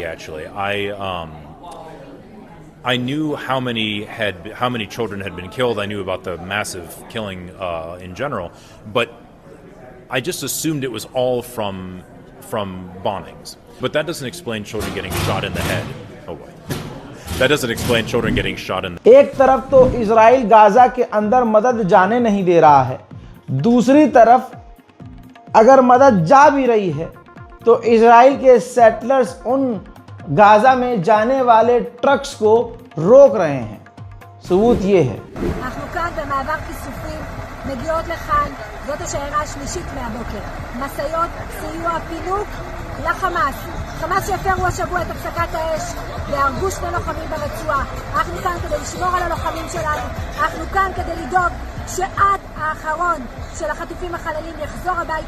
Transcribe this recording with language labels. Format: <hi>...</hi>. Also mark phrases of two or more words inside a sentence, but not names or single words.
<en>Actually, I knew how many children had been killed. I knew about the massive killing in general, but I just assumed it was all from bombings. But that doesn't explain children getting shot in the head. Oh boy. That doesn't explain children getting shot in the...</en> <hi>एक तरफ तो इजराइल गाज़ा के अंदर मदद जाने नहीं दे रहा है, दूसरी तरफ अगर मदद जा भी रही है तो इजराइल के सेटलर्स उन गाज़ा में जाने वाले ट्रक्स को रोक रहे हैं। सबूत ये है।</hi> <he>אנחנו כאן במעבר כיסופים, מגיעות לכאן, זאת השיירה השלישית מהבוקר. משאיות סיוע פינוק לחמאס. חמאס שהפרו השבוע את הפסקת האש והרגו 2 לוחמים ברצועה. אנחנו כאן כדי לשמור על הלוחמים שלנו. אנחנו כאן כדי לדאוג שעד האחרון של החטופים החללים יחזור הביתה.</he>